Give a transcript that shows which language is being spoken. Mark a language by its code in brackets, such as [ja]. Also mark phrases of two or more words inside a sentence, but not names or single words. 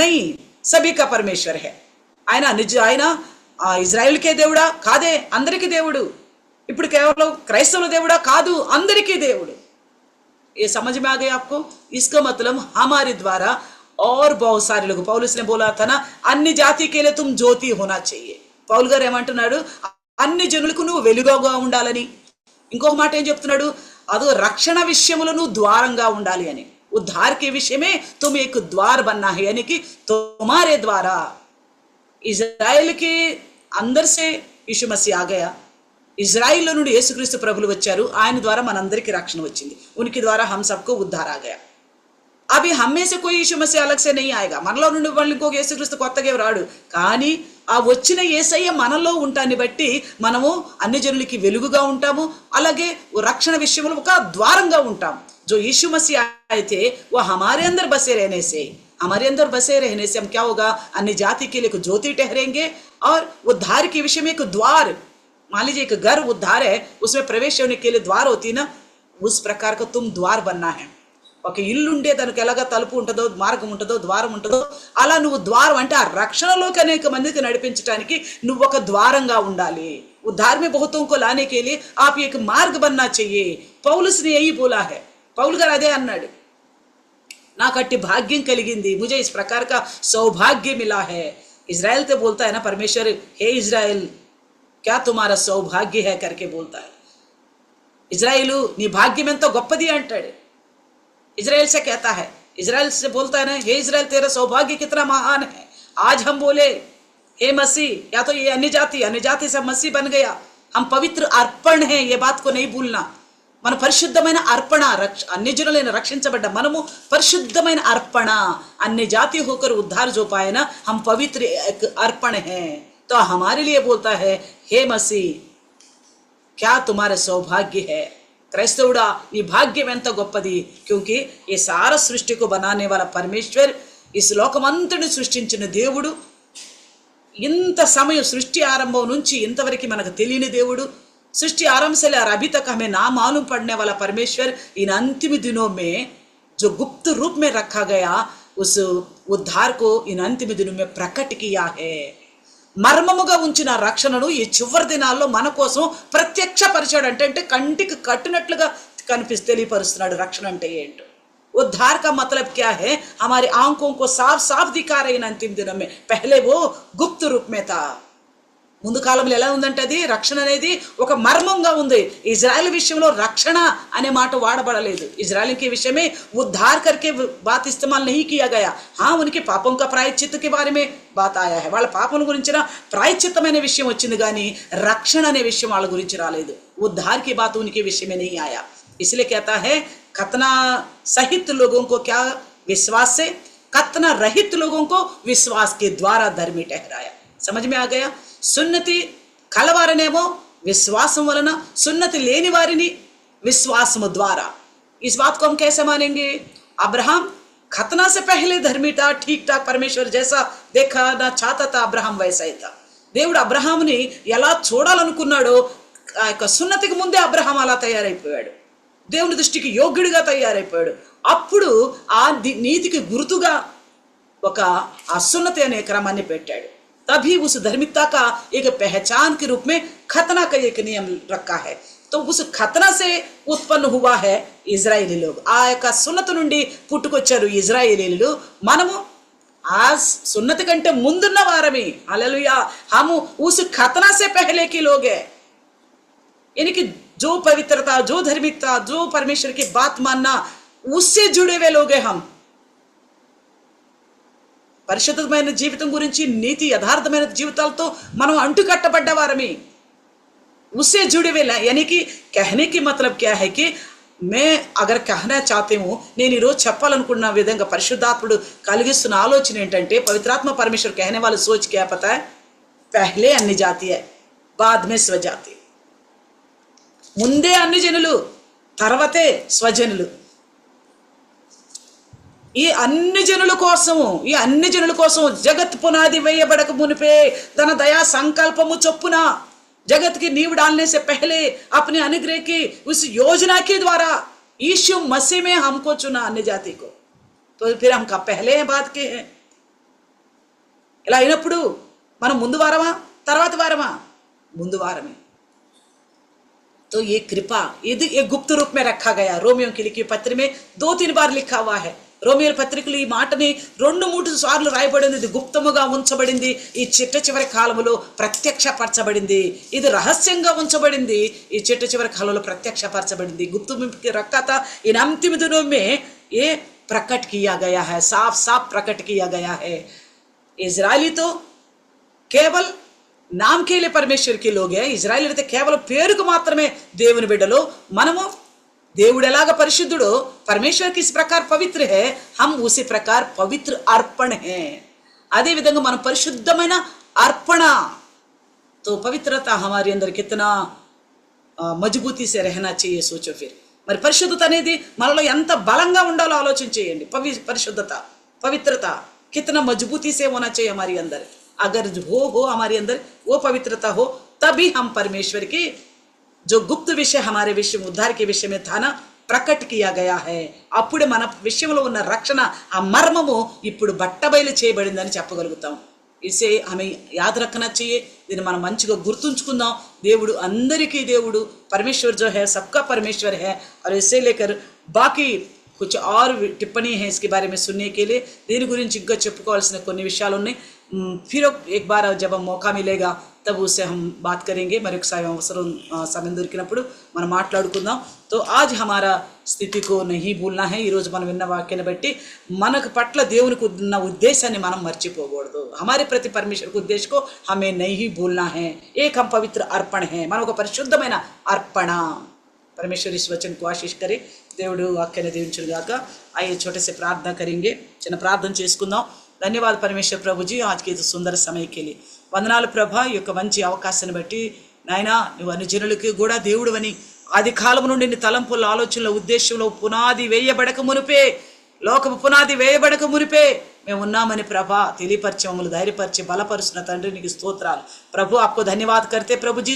[hi] नहीं, सभी का परमेश्वर है। [te] ఆయన ఇజ్రాయెల్కే దేవుడా? కాదే, అందరికీ దేవుడు। ఇప్పుడు కేవలం క్రైస్తవుల దేవుడా? కాదు, అందరికీ దేవుడు। [hi] ये समझ में आ गया आपको? इसका मतलब हमारे द्वारा और बहुत सारे लोग, पौलुस ने बोला था ना, अन्य जाति के लिए तुम ज्योति होना चाहिए। [te] పౌలు గారు ఏమంటున్నాడు? అన్ని జనులకు నువ్వు వెలుగుగా ఉండాలని। ఇంకొక మాట ఏం చెప్తున్నాడు? అదో రక్షణ విషయంలో నువ్వు ద్వారంగా ఉండాలి అని। [hi] उद्धार के विषय में तुम एक द्वार बनना है, यानी कि तुम्हारे द्वारा इजराइल के अंदर से यीशु मसीह आ गया। [te] इजराइल నుండి యేసుక్రీస్తు ప్రభులు వచ్చారు, ఆయన ద్వారా మనందరికీ రక్షణ వచ్చింది। [hi] उनके द्वारा हम सबको उद्धार आ गया। अभी हममें से कोई यीशु मसीह अलग से नहीं आएगा. [te] మనలో నుండి వాళ్ళు ఇంకొక యేసుక్రీస్తు కొత్తగా రాడు. కానీ ఆ వచ్చిన యేసయ్య మనలో ఉంటాన్ని బట్టి మనము అన్ని జనులకి వెలుగుగా ఉంటాము. అలాగే రక్షణ విషయంలో ఒక ద్వారంగా ఉంటాం. [hi] जो यीशु मसीह आए थे वो हमारे अंदर बसे रहने से हम क्या होगा, अन्य जाति के लिए एक ज्योति ठहरेंगे. और उद्धार के विषय में एक द्वार, मान लीजिए एक घर उद्धार है, उसमें प्रवेश होने के लिए द्वार होती ना, उस प्रकार का तुम द्वार बनना है. [te] ఒక ఇల్లు ఉండే దానికి ఎలాగా తలుపు ఉంటుందో, మార్గం ఉంటుందో, ద్వారం ఉంటుందో, అలా నువ్వు ద్వారం అంటే ఆ రక్షణలోకి అనేక మందికి నడిపించడానికి నువ్వు ఒక ద్వారంగా ఉండాలి. [hi] उद्धार में बहुतों को लाने के लिए आप एक मार्ग बनना चाहिए. पौलुस ने यही बोला है. [te] पौल గారు అదే అన్నాడు, నాకు అట్టి భాగ్యం కలిగింది, [hi] मुझे इस प्रकार का सौभाग्य मिला है. इजराइल तो बोलता है ना परमेश्वर, हे इजराइल क्या तुम्हारा सौभाग्य है करके बोलता है. [te] इजराइल నీ భాగ్యం ఎంతో గొప్పది అంటాడు. [hi] इजराइल से कहता है, इजराइल से बोलता है ना, हे इजराइल तेरा सौभाग्य कितना महान है. आज हम बोले हे मसीह, या तो ये अन्य जाति से मसीह बन गया, हम पवित्र अर्पण है, ये बात को नहीं भूलना. [te] మన పరిశుద్ధమైన అర్పణ, అన్ని జనులైన రక్షించబడ్డ మనము పరిశుద్ధమైన అర్పణ, [hi] अन्य जाति होकर उद्धार जो पाए ना, हम पवित्र एक अर्पण हैं. तो हमारे लिए बोलता है, हे मसीह क्या तुम्हारा सौभाग्य है. [te] క్రైస్తవుడా నీ భాగ్యం ఎంత గొప్పది. [hi] क्योंकि इस सारी सृष्टि को बनाने वाला परमेश्वर, [te] ఈ శ్లోకమంతటిని సృష్టించిన దేవుడు, ఇంత సమయం సృష్టి ఆరంభం నుంచి ఇంతవరకు మనకు తెలియని దేవుడు, [hi] सृष्टि आरंभ से लेकर अभी तक हमें ना मालूम पड़ने वाला परमेश्वर इन अंतिम दिनों में जो गुप्त रूप में रखा गया, उस उद्धार को इन अंतिम दिनों में प्रकट किया है. [te] మర్మముగా ఉంచిన రక్షణను ఈ చివరి దినాల్లో మన కోసం ప్రత్యక్షపరిచాడు. అంటే కంటికి కట్టినట్లుగా తెలియపరుస్తున్నాడు రక్షణ అంటే ఏంటో. [hi] उद्धार का मतलब क्या है, हमारी आंखों को साफ साफ दिखा रहे इन अंतिम दिनों में. पहले वो गुप्त रूप में था. [te] ముందు కాలంలో ఎలా ఉందంటే అది రక్షణ అనేది ఒక మర్మంగా ఉంది. ఇజ్రాయెల్ విషయంలో రక్షణ అనే మాట వాడబడలేదు. [hi] इजराइल के विषय में उद्धार करके बात इस्तेमाल नहीं किया गया. हाँ, उनके पापों का प्रायश्चित्त के बारे में बात आया है. [te] వాళ్ళ పాపం గురించిన ప్రాయశ్చిత్తమైన విషయం వచ్చింది కానీ రక్షణ అనే విషయం వాళ్ళ గురించి రాలేదు. [hi] उद्धार की बात उनके विषय में नहीं आया. इसलिए कहता है खतना सहित लोगों को क्या विश्वास से, खतना रहित लोगों को विश्वास के द्वारा धर्मी ठहराया. समझ में आ गया. [te] సున్నతి కలవారనేమో విశ్వాసం వలన, సున్నతి లేని వారిని విశ్వాసము ద్వారా. [hi] इस बात को हम कैसे मानेंगे. अब्राहम खतना से पहले धर्मी था, ठीक ठाक परमेश्वर जैसा देखना चाहता था, अब्राहम वैसा ही था. [te] దేవుడు అబ్రహాముని ఎలా చూడాలనుకున్నాడో ఆ యొక్క సున్నతికి ముందే అబ్రహాం అలా తయారైపోయాడు. దేవుని దృష్టికి యోగ్యుడిగా తయారైపోయాడు. అప్పుడు ఆ నీతికి గుర్తుగా ఒక అసున్నతి అనే క్రమాన్ని పెట్టాడు. [hi] तभी उस धार्मिकता का एक पहचान के रूप में खतना का एक नियम रखा है. तो उस खतना से उत्पन्न हुआ है इजरायली लोग. [te] आ యొక్క సున్నతి నుండి పుట్టుకొచ్చారు ఇజ్రాయేలీలు. మనము ఆ సున్నతి కంటే ముందున్న వారమే. హల్లెలూయా. [hi] हम उस खतना से पहले के लोग हैं. यानी कि जो पवित्रता, जो धार्मिकता, जो परमेश्वर की बात मानना, उससे जुड़े हुए लोग हैं हम. [te] పరిశుద్ధమైన జీవితం గురించి, నీతి యథార్థమైన జీవితాలతో మనం అంటుకట్టబడ్డ వారమే. [hi] उससे जुड़े हुए, यानी कि कहने की मतलब क्या है कि मैं अगर कहना चाहती हूँ, [te] నేను ఈరోజు చెప్పాలనుకున్న విధంగా పరిశుద్ధాత్ముడు కలిగిస్తున్న ఆలోచన ఏంటంటే, పవిత్రాత్మ [hi] परमेश्वर कहने वाला सोच क्या पता है, पहले अन्य जाति है बाद में स्वजाति. [te] ముందే అన్ని జనులు తర్వాతే స్వజనులు. ఈ అన్ని జనుల కోసం జగత్ పునాది వేయబడక మునిపే తన దయా సంకల్పము చొప్పున [hi] जगत की नींव डालने से पहले अपने अनुग्रह की उस योजना के द्वारा यीशु मसीह में हमको चुना, अन्य जाति को. तो फिर हम कब पहले हैं बात के हैं. [te] ఇలా అయినప్పుడు మనం ముందు వారమా తర్వాత వారమా? ముందు వారమే. [hi] तो ये कृपा यदि एक गुप्त रूप में रखा गया. रोमियो की लिखी पत्र में 2-3 बार लिखा हुआ है. [te] రోమియోల పత్రికలో ఈ మాటని 2-3 సార్లు రాయబడింది. ఇది గుప్తముగా ఉంచబడింది. ఈ చిట్ట చివరి కాలంలో ప్రత్యక్షపరచబడింది. ఇది రహస్యంగా ఉంచబడింది. ఈ చిట్ట చివరి కాలంలో ప్రత్యక్షపరచబడింది. [hi] गुप्त में रखा था, इन अंतिम दिनों में ये प्रकट किया गया है, साफ साफ प्रकट किया गया है. इजरायली तो केवल नाम के लिए परमेश्वर के लोग हैं. इजरायली [te] అయితే కేవలం పేరుకు మాత్రమే దేవుని బిడ్డలు. మనము దేవుడు ఎలాగ పరిశుద్ధుడో [hi] परमेश्वर किस प्रकार पवित्र है हम उसी प्रकार पवित्र अर्पण है [te] అదే విధంగా మన పరిశుద్ధమైన అర్పణ [hi] तो पवित्रता हमारे अंदर कितना मजबूती से रहना चाहिए सोचो फिर [te] మరి పరిశుద్ధత అనేది మనలో ఎంత బలంగా ఉండాలో ఆలోచన చేయండి పరిశుద్ధత [hi] पवित्रता कितना मजबूती से होना चाहिए हमारे अंदर अगर हो हमारे अंदर वो पवित्रता हो तभी हम परमेश्वर की जो गुप्त विषय हमारे विषय उद्धार के विषय में था ना प्रकट किया गया है [te] అప్పుడే మన విషయంలో ఉన్న రక్షణ ఆ మర్మము ఇప్పుడు బట్టబయలు చేయబడిందని చెప్పగలుగుతాం [hi] इसे हमें याद रखना चाहिए [te] దీన్ని మనం మంచిగా గుర్తుంచుకుందాం దేవుడు అందరికీ దేవుడు [hi] परमेश्वर जो है सबका परमेश्वर है और इसे लेकर बाकी कुछ और टिप्पणी है इसके बारे में सुनने के लिए [te] దీని గురించి ఇంకా చెప్పుకోవాల్సిన కొన్ని విషయాలు ఉన్నాయి [hi] फिर एक बार जब मौका मिलेगा तब उससे हम बात करेंगे [te] मरొక అవసరం సమయం దొరికినప్పుడు మనం మాట్లాడుకుందాం [hi] तो आज हमारा स्थिति को नहीं भूलना है [te] ఈ రోజు మనం విన్న వాక్యాన్ని బట్టి మనకు పట్ల దేవునికి ఉన్న ఉద్దేశాన్ని మనం మర్చిపోకూడదు [hi] हमारे प्रति परमेश्वर के उद्देश्य को हमें नहीं भूलना है एक हम पवित्र अर्पण है [te] మనం ఒక పరిశుద్ధమైన అర్పణ [hi] परमेश्वर इस वचन को आशीष करे [te] దేవుడు వాక్యాన్ని దీవించును గాక [hi] आइए छोटे से प्रार्थना करेंगे [te] చిన్న ప్రార్థన చేసుకుందాం [hi] धन्यवाद परमेश्वर प्रभु जी आज के सुंदर समय के लिए [te] వందనాలు ప్రభా ఈ యొక్క మంచి అవకాశాన్ని బట్టి నాయనా నువ్వు అనుజనులకు కూడా దేవుడివని ఆది కాలం నుండి నీ తలంపుల ఆలోచనల ఉద్దేశంలో పునాది వేయబడక మునిపే లోకపు పునాది వేయబడక మునిపే మేము ఉన్నామని ప్రభా తెలియపరిచి మమ్మల్ని ధైర్యపరిచి బలపరుస్తున్న తండ్రి నీకు స్తోత్రాలు [hi] प्रभु आपको धन्यवाद करते प्रभु जी